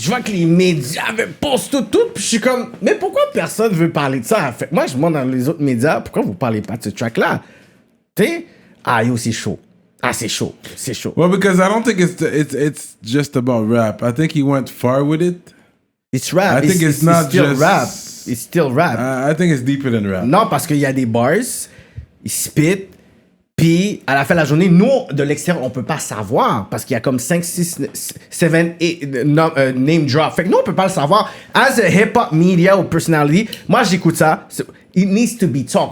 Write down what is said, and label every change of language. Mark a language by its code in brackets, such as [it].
[fr] Je vois que les médias postent tout. Puis je suis comme, mais pourquoi personne veut parler de ça? Fait, moi, je demande dans les autres médias, pourquoi vous parlez pas de ce track-là? Tu sais? Ah, yo, c'est chaud. Ah, c'est chaud. C'est chaud. [en] Well, because I don't think it's just about rap. I think he went far with it. It's rap. I think it's not still just rap. It's still rap. I think it's deeper than rap. [fr] Non, parce qu'il y a des bars, il spit, puis à la fin de la journée, nous, de l'extérieur, on peut pas savoir, parce qu'il y a comme 5, 6, 7, 8 name drop. Fait que nous, on peut pas le savoir. [en] As a hip-hop media ou personality, [fr] moi, j'écoute ça. [en] It needs to be talk.